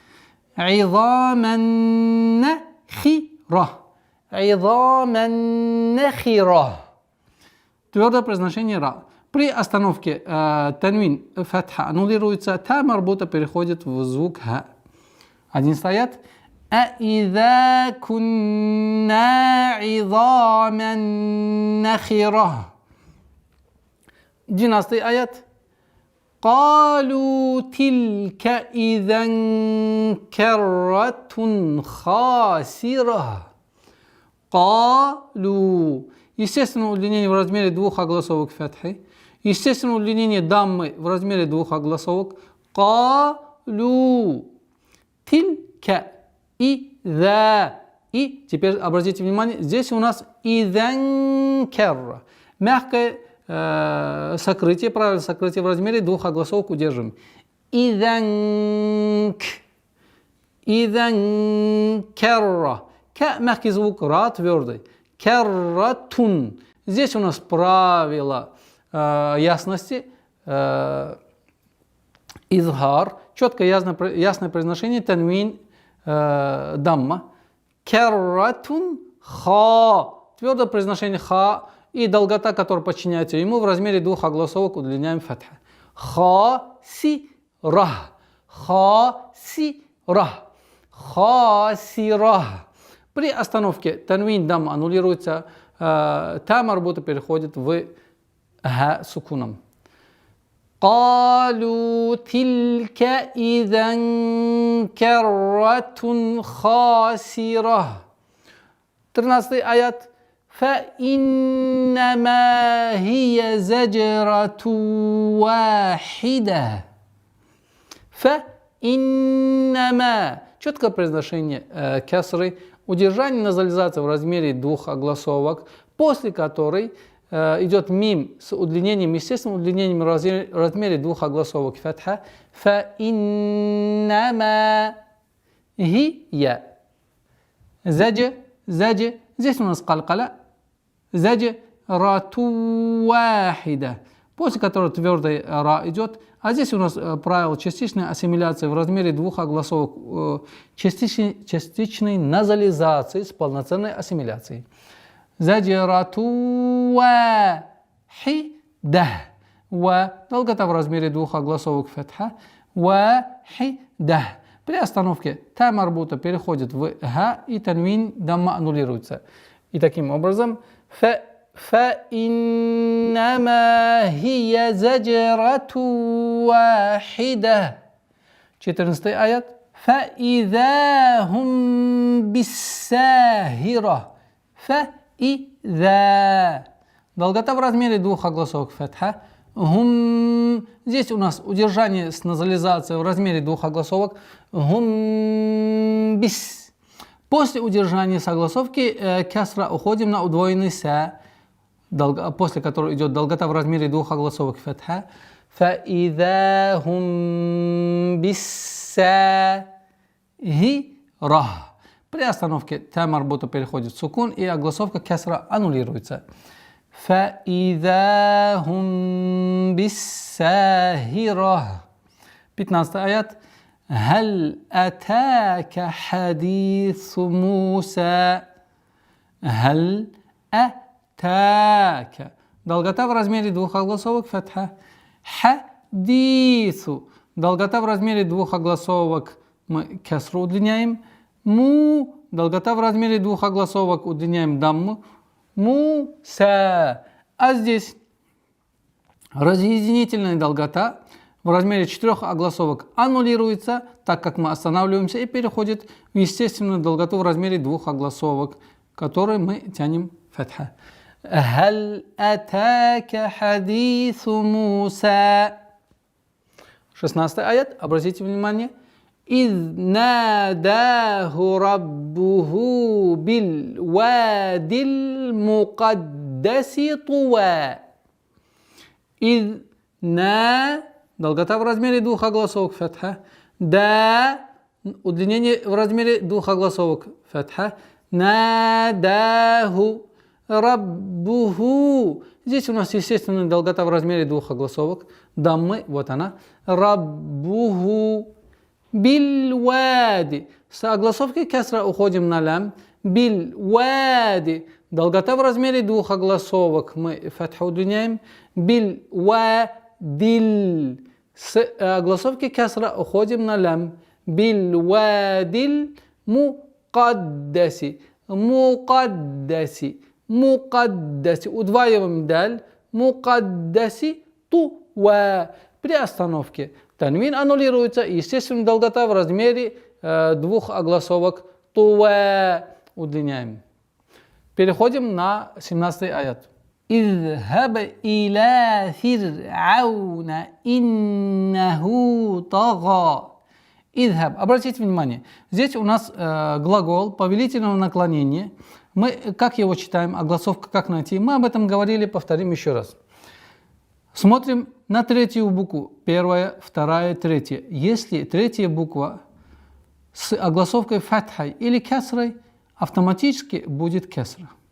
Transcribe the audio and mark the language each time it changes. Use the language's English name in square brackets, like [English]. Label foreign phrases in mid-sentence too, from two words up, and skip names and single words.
[Arabic] عظامًا نخرة. عظامًا نخرة. [Russian] Твердое произношение ра. При остановке танвин фатха аннулируется, та марбута переходит в звук ха. [Arabic] 11 аят. أَإِذَا كُنَّا عِظَامًا نَخِرَةً. 12 аят. قَالُوا تِلْكَ إِذًا كَرَّةٌ خَاسِرَةٌ. قَالُوا. [Russian] Естественно, удлинение в размере двух огласовок фатхи. Естественно, удлинение даммы в размере двух огласовок. [Arabic] قَالُوا تِلْكَ. إِذَا. [Russian] И теперь обратите внимание, здесь у нас [Arabic] إِذًا كَرَّ. [Russian] Мягкое сокрытие, правильное сокрытие в размере двух огласовок удержим. [Arabic] إِذًا كَرَّ. [Russian] К мягкий звук, ра твердый. [Arabic] Керратун. [Russian] Здесь у нас правило ясности. Изхар. Четкое ясное произношение. Танвин дамма. Керратун ха. Твердое произношение ха. И долгота, которая подчиняется ему, в размере двух огласовок удлиняем фатха. [Arabic] خا-سي-را. خا-سي-را. Ха-си-ра. [Russian] При остановке танвин дам аннулируется, та марбута переходит в ха сукуном. [Arabic] قالوا تلك إذا كرة خاسرة. 13 аят. فإنما هي زجرة واحدة. فإنما. [Russian] Четкое произношение кесры. Удержание назализации в размере двух огласовок, после которой идет мим с удлинением, естественным удлинением в размере двух огласовок фатха. [Arabic] فإنما هي. Заджа. [Russian] Здесь у нас калкала. [Arabic] زجـ رة واحدة. [Russian] После которой твердый ра идет. А здесь у нас правило частичной ассимиляции в размере двух огласовок, частичной назализации с полноценной ассимиляцией. [Arabic] زجرة واحدة. Ва. [Russian] Долгота в размере двух огласовок фатха. [Arabic] Вахида. [Russian] При остановке та марбута переходит в ха, и танвин дамма аннулируется. И таким образом [Arabic] فإنما هي زجرة واحدة. 14 аят. فإذا هم بالساهرة. فإذا. [Russian] Долгота в размере двух огласовок фатха. [Arabic] Хум. [Russian] Здесь у нас удержание с назализацией в размере двух огласовок. [Arabic] هم بالس. [Russian] После удержания согласовки кесра уходим на удвоенный са, после которого идет долгота в размере двух огласовок фатха. [Arabic] فَإِذَا هُمْ بِالسَّاهِرَةِ. [Russian] При остановке та марбута переходит в сукун, и огласовка кесра аннулируется. [Arabic] فَإِذَا هُمْ بِالسَّاهِرَةِ. 15 аят. هل أتاك حديث موسى. هل أتاك. [Russian] Долгота в размере двух огласовок фатха. [Arabic] Хадису. [Russian] Долгота в размере двух огласовок мы кесру удлиняем. [Arabic] Му. [Russian] Долгота в размере двух огласовок удлиняем дамму. [Arabic] Муса. [Russian] А здесь разъединительная долгота в размере 4 огласовок аннулируется, так как мы останавливаемся, и переходит в естественную долготу в размере 2 огласовок, которые мы тянем фатха. [Arabic] هل أتاك حديث موسى. [Russian] 16 аят, обратите внимание. [Arabic] إذ ناداه ربه بالواد المقدس طوى. [Russian] إذ долгота в размере двух огласовок фатха. Да, удлинение в размере двух огласовок фатха. [Arabic] ناداه ربه. [Russian] Здесь у нас, естественно, долгота в размере двух огласовок. Даммы, вот она. Раббуху. [Arabic] بالواد. [Russian] С огласовки кесра уходим на лям. [Arabic] بالواد. [Russian] Долгота в размере двух огласовок. Мы фатху удлиняем. Биль-вадиль. С огласовки кесра уходим на лям. [Arabic] بالواد المقدس. المقدس. المقدس. [Russian] Удваиваем даль. [Arabic] المقدس طوى. [Russian] При остановке танвин аннулируется, и, естественно, долгота в размере двух огласовок тува удлиняем. Переходим на 17 аят. [Arabic] «اذهب إلى فرعون إنه طغى». «Изхаб». [Russian] Обратите внимание, здесь у нас глагол повелительного наклонения. Мы, как его читаем, огласовка как найти? Мы об этом говорили, повторим еще раз. Смотрим на третью букву. Первая, вторая, третья. Если третья буква с огласовкой фатхой или кесрой, автоматически будет кесра.